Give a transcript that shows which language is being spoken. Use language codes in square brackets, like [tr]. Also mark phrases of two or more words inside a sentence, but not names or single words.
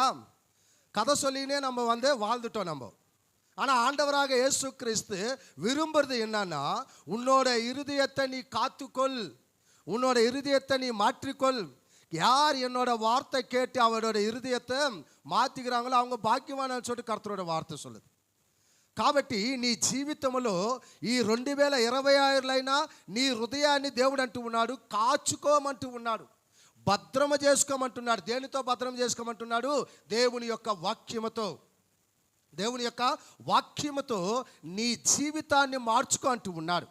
[ta] கதை சொல்லினே நம்ம வாழ்ந்துட்டோம் நம்ம. ஆனால் ஆண்டவராக இயேசு கிறிஸ்து விரும்புறது என்னன்னா, உன்னோட இருதயத்தை நீ காத்துக்கொள், உன்னோட இருதயத்தை நீ மாற்றிக்கொள். யார் என்னோட வார்த்தை கேட்டு அவரோட இருதயத்தை மாற்றிக்கிறாங்களோ அவங்க பாக்கியவான்னு சொல்லிட்டு கர்த்தரோட వార్త சொல்லுது. [te] కాబట్టి నీ జీవితంలో ఈ 2026 నీ హృదయాన్ని దేవుడు అంటూ ఉన్నాడు, కాచుకోమంటూ ఉన్నాడు, భద్రమ చేసుకోమంటున్నాడు. దేనితో భద్రం చేసుకోమంటున్నాడు? దేవుని యొక్క వాక్యముతో. దేవుని యొక్క వాక్యముతో నీ జీవితాన్ని మార్చుకో అంటూ ఉన్నాడు.